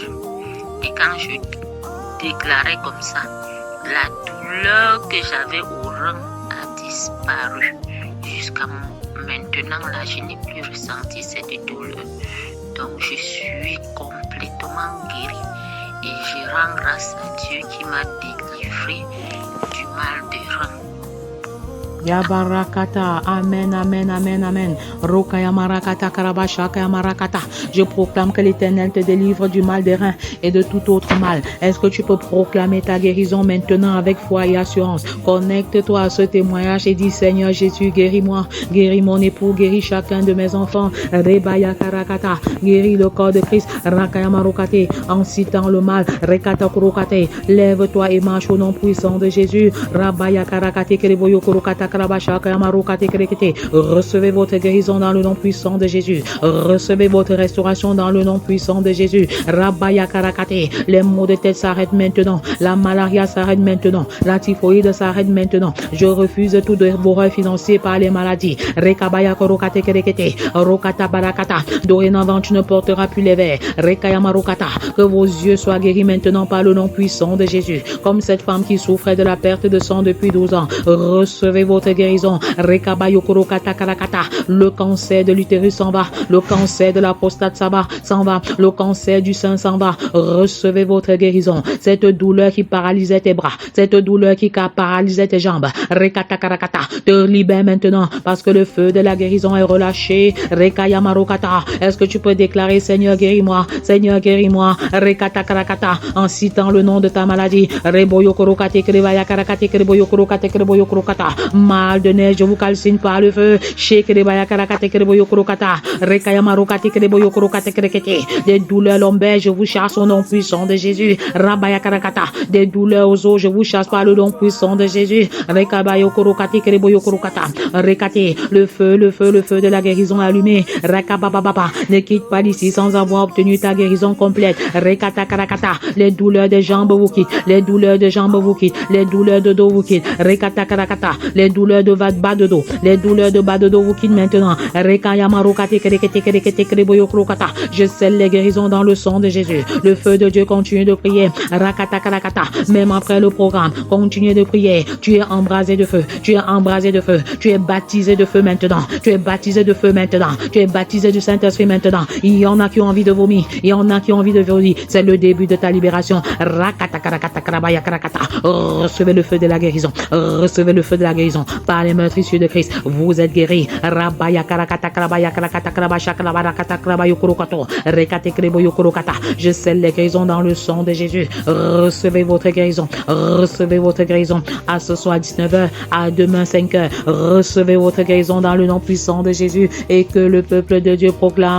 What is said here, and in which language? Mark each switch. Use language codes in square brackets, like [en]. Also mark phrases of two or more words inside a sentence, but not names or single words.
[fr] Et quand je déclarais comme ça, la douleur que j'avais au rein a disparu. Jusqu'à maintenant, là, je n'ai plus ressenti cette douleur. Donc, je suis complètement guérie. Et je rends grâce à Dieu qui m'a délivré du mal de rein. Yabarakata, amen, amen, amen, amen. Rokaya marakata karabashaka marakata. Je proclame que l'Éternel te délivre du mal des reins et de tout autre mal. Est-ce que tu peux proclamer ta guérison maintenant avec foi et assurance? Connecte-toi à ce témoignage et dis: Seigneur Jésus, guéris-moi, guéris mon époux, guéris chacun de mes enfants. Rebaya karakata, guéris le corps de Christ. Rakaya marokate, en citant le mal. Rekata kurokate, lève-toi et marche au nom puissant de Jésus. Rabaya karakate kereboyo kurokata. Recevez votre guérison dans le nom puissant de Jésus. Recevez votre restauration dans le nom puissant de Jésus. Rabaya karakate. Les maux de tête s'arrêtent maintenant. La malaria s'arrête maintenant. La typhoïde s'arrête maintenant. Je refuse tout dévoreur financier par les maladies. Rekabaya korokate kerekete. Rokata barakata. Dorénavant, tu ne porteras plus les vers. Rekaya marokata. Que vos yeux soient guéris maintenant par le nom puissant de Jésus. Comme cette femme qui souffrait de la perte de sang depuis 12 ans. Recevez votre guérison. Rekabayo korokata karakata. Le cancer de l'utérus s'en va. Le cancer de la prostate s'en va. Le cancer du sein s'en va. Recevez votre guérison. Cette douleur qui paralysait tes bras, cette douleur qui paralysait tes jambes, rekata karakata, te libère maintenant parce que le feu de la guérison est relâché. Rekaya marokata. Est-ce que tu peux déclarer: Seigneur guéris-moi, Seigneur guéris-moi, rekata karakata, en citant le nom de ta maladie. Reboyo korokate krevaya karakate kreboyo korokate kreboyo korokata. Mal de neige, je vous calcine par le feu. Des douleurs lombaires, je vous chasse au nom puissant de Jésus. Rabaya karakata. Des douleurs aux os, je vous chasse par le nom puissant de Jésus. Rekabayo korokate kereboyo korokata. Rekate. Le feu de la guérison allumé. Rekabababa. Ne quitte pas d'ici sans avoir obtenu ta guérison complète. Rekata karakata. Les douleurs des jambes vous quittent. Les douleurs de jambes vous quittent. Les douleurs de dos vous quittent. Rekata karakata. Les douleurs de bas de dos. Les douleurs de bas de dos vous quittent maintenant. Je scelle les guérisons dans le sang de Jésus. Le feu de Dieu continue de prier. Rakata karakata. Même après le programme, continuez de prier. Tu es embrasé de feu. Tu es embrasé de feu. Tu es baptisé de feu maintenant. Tu es baptisé de feu maintenant. Tu es baptisé du Saint-Esprit maintenant. Il y en a qui ont envie de vomir. Il y en a qui ont envie de vomir. C'est le début de ta libération. Rakata karakata karabaya karakata. Recevez le feu de la guérison. Recevez le feu de la guérison. Par les meurtres issus de Christ, vous êtes guéris. Rabaya karakata karabaya karakata karabasha karabarakata karabayo kurokato. Rekate kreboyo kurokata. Je scelle les guérisons dans le sang de Jésus. Recevez votre guérison. Recevez votre guérison. À ce soir 19h, à demain 5h. Recevez votre guérison dans le nom puissant de Jésus et que le peuple de Dieu proclame.